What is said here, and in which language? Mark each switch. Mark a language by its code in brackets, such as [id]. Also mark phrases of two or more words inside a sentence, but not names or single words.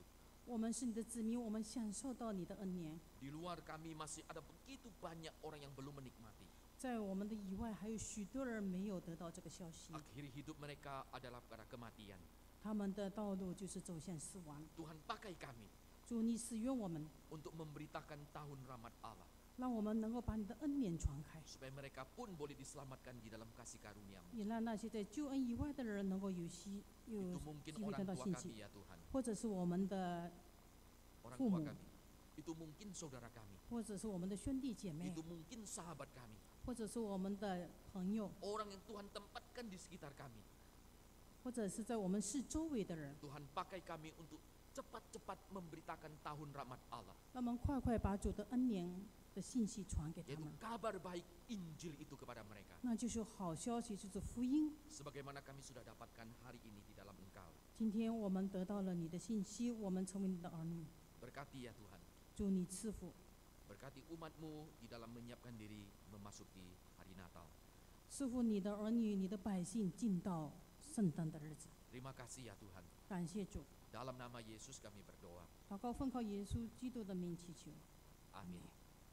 [zh] 我们是你的子民，我们享受到你的恩年。 [id] Di luar kami masih ada begitu banyak orang yang belum menikmati. [zh] 在我们的以外，还有许多人没有得到这个消息， [id] Akhir hidup mereka adalah pada kematian. [zh] 他们的道路就是走向死亡。 [id] Tuhan pakai kami [zh] 主，你使用我们， [id] untuk memberitakan tahun rahmat Allah. [zh] 让我们能够把你的恩典传开， [id] Supaya mereka pun boleh diselamatkan di dalam kasih karuniamu. [zh] 也让那些在救恩以外的人能够有 [id] Itu mungkin [zh] 机会 [id] orang [zh] 得到 [id] tua [zh] 信 [id] kami [zh] 心， [id] ya Tuhan. [zh] 或者是我们的， [id] Orang [zh] 父 [id] tua [zh] 母. [id] kami. Itu mungkin saudara kami. [zh] 或者是我们的兄弟姐妹， [id] Itu mungkin sahabat kami. [zh] 或者是我们的朋友， [id] Orang yang Tuhan tempatkan di sekitar kami. [zh] 或者是在我们四周围的人， [id] Tuhan pakai kami untuk cepat-cepat memberitakan tahun rahmat Allah. [zh] 让我们快快把主的恩年的信息传给他 [id] Yaitu [zh] 们， [id] kabar baik Injil itu kepada mereka. [zh] 那就是好消息，就是福音。 [id] Sebagaimana kami sudah dapatkan hari ini di dalam Engkau. [zh] 今天我们得到了你的信息，我们成为你的儿女， [id] Berkati ya Tuhan. [zh] 主你赐福， [id] Berkati umatmu di dalam menyiapkan diri memasuki hari Natal. [zh] 赐福你的儿女、你的百姓进到圣诞的日子。 [id] Terima kasih ya Tuhan. [zh] 感谢主， [id] Dalam nama Yesus kami berdoa. [zh] 祷告奉靠耶稣基督的名祈求， [id] Amin.